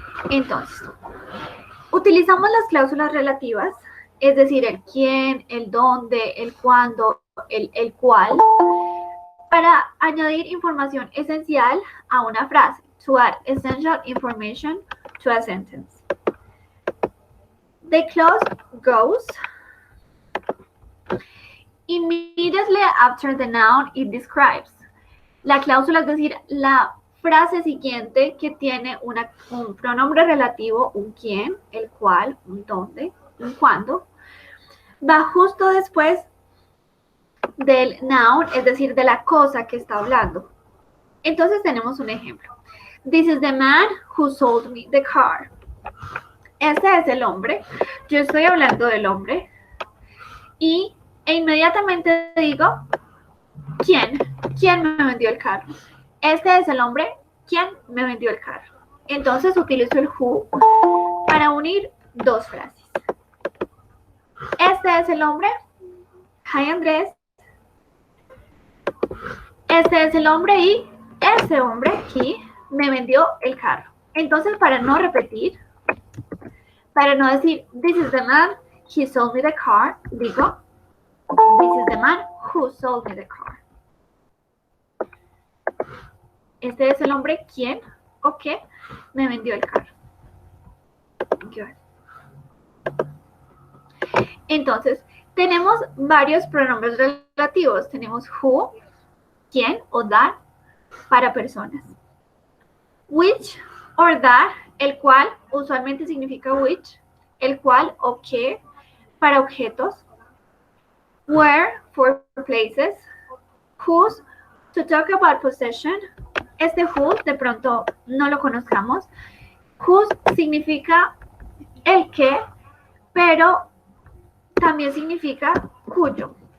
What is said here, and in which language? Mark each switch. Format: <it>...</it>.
<es>Entonces, utilizamos las cláusulas relativas, es decir, el quién, el dónde, el cuándo, el cuál, para añadir información esencial a una frase.</es> <en>To add essential information to a sentence. The clause goes immediately after the noun it describes.</en> <es>La cláusula, es decir, la frase siguiente que tiene un pronombre relativo, un quién, el cual, un dónde, un cuándo, va justo después del noun, es decir, de la cosa que está hablando. Entonces tenemos un ejemplo.</es> <en>This is the man who sold me the car.</en> <es>Este es el hombre. Yo estoy hablando del hombre. E inmediatamente digo, ¿quién? ¿Quién me vendió el carro? Este es el hombre, ¿quién me vendió el carro? Entonces utilizo el who para unir dos frases. Este es el hombre.</es> <en>Hi, Andrés.</en> <es>Este es el hombre y ese hombre aquí me vendió el carro. Entonces, para no repetir, para no decir,</es> <en>this is the man, he sold me the car,</en> <es>digo,</es> <en>this is the man who sold me the car.</en> <es>Este es el hombre quien o que me vendió el carro. Good. Entonces, tenemos varios pronombres relativos. Tenemos who, quién o that para personas. Which or that, el cual usualmente significa which, el cual o que para objetos.</es> <en>Where for places. Whose to talk about possession.</en> <es>Este who de pronto no lo conozcamos. Whose significa el que, pero también significa cuyo.</es>